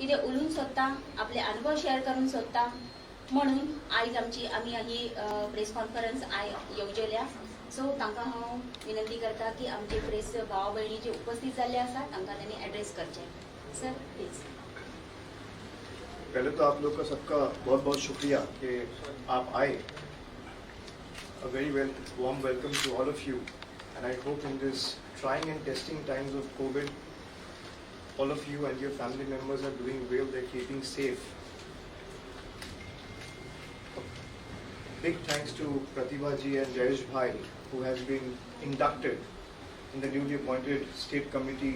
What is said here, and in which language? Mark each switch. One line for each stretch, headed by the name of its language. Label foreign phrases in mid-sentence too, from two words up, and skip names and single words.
Konkani: म्हणजे उलून सोदता आपले अनुभव शेअर करून सोदता म्हणून आयज आम्ही ही
English: press conference
Konkani: येवजल्या. सो तांकां हांव विनंती करता की आमचे प्रेस भाव भयणी जे उपस्थित जाल्ले आसा तांकां त्यांनी एड्रेस करचे.
English: Sir please.
Hindi: पहले तो आप लोग का सबका बहुत बहुत शुक्रिया कि आप आए.
English: A very warm welcome to all of you, and I hope in this trying and testing times of COVID, all of you and your family members are doing well, they're keeping safe. Big thanks to Pratibha ji and Jayesh Bhai, who has been inducted in the newly appointed state committee.